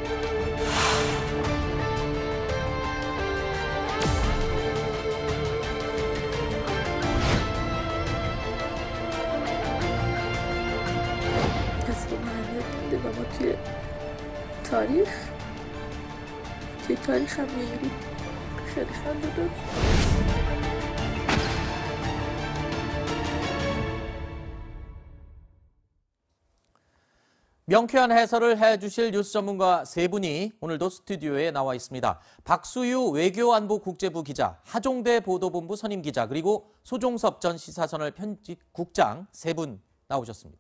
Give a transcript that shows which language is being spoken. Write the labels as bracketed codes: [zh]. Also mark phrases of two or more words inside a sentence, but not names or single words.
[fa] کسی که من دیده و ما توی تاریخ هم می‌بینیم خیلی خنده دار. [ko] 명쾌한 해설을 해주실 뉴스 전문가 세 분이 오늘도 스튜디오에 나와 있습니다. 박수유 외교안보 국제부 기자, 하종대 보도본부 선임 기자, 그리고 소종섭 전 시사저널 편집국장 세 분 나오셨습니다.